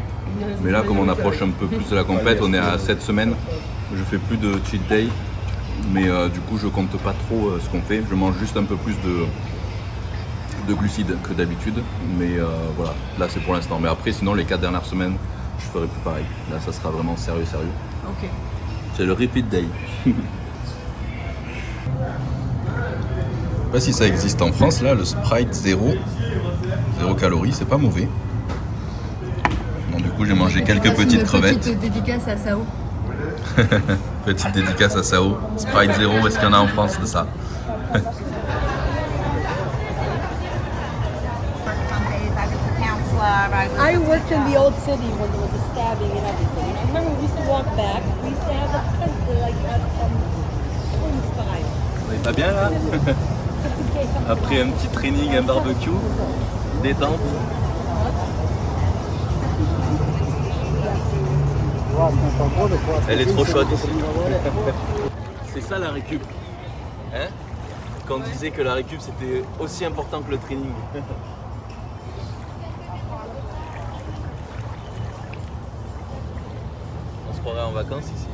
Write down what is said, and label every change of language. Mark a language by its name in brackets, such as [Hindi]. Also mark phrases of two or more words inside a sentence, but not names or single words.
[French] Mais là comme on approche un peu plus de la compète, on est à 7 semaines, je fais plus de [English] cheat day. [French] Mais du coup je compte pas trop ce qu'on fait, je mange juste un peu plus de glucides que d'habitude. Mais voilà, là c'est pour l'instant. Mais après sinon les 4 dernières semaines je ferai plus pareil. Là ça sera vraiment sérieux. Ok. C'est le [English] repeat day. [French] Je sais pas si ça existe en France là, le Sprite 0 calories, c'est pas mauvais. Bon, du coup j'ai mangé quelques petites crevettes. Petite dédicace à Sao. Petite dédicace à Sao. Sprite 0, est-ce qu'il y en a en France de ça? [English] Some days I was a counselor. I worked in the old city when there was a stabbing and everything. I remember we used to walk back. We used to have a tent like swing style. [French] On est pas bien là? Après un petit training, un barbecue, détente. [Russian] Классная погода, классная. [French] Elle est trop chaude ici. C'est ça la récup. Hein? Quand on disait que la récup c'était aussi important que le training. On se croirait en vacances ici.